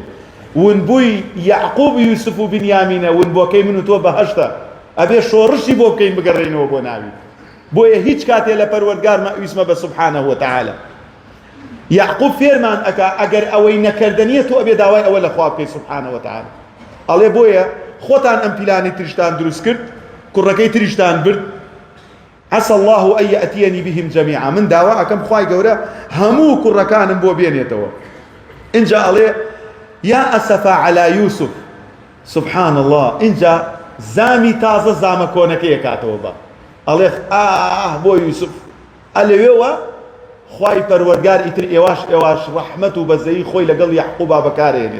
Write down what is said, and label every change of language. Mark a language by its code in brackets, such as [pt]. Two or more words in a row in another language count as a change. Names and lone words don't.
[ckb] ونبووی یعقوب و یوسف و بنیامینە ونبووەکەی من و تۆ بەهەشتە، ئەبێ شۆڕشی بۆ بکەین بگەڕێنەوە بۆ ناوی. بۆیە هیچ کاتێ لە پەروەردگار مەویسمە بە [ar] سوبحانەه وتعالە. [ckb] یعقوب فێرمان ئەکا ئەگەر ئەوەی نەکردنیە تۆ ئەبێ داوای ئەوە لە خوا بکەی [ar] سوبحانەه وتعالە. [ckb] ئەڵێ بۆیە خۆتان ئەم پیلانی تریشتان دروست کرد، کوڕەکەی تریشتان برد. [ar] عسى الله أن يأتيني بهم جميعا، [ckb] من داوا ئەکەم خوای گەورە هەموو کوڕەکانم بۆ بێنێتەوە. اینجا ئەڵێ [ar] یا ئەسەفا على یوسف، سبحان الله، [ckb] اینجا زامی تازە زامە کۆنەکەی کاتەوە بە ئەڵێ بۆ یوسف. ئەلەوێوە خوای پەروەردگار ئیتر ئێواش ڕەحمەت و بەزەیی خۆی لەگەڵ یعقوبا بەکارهێنێت.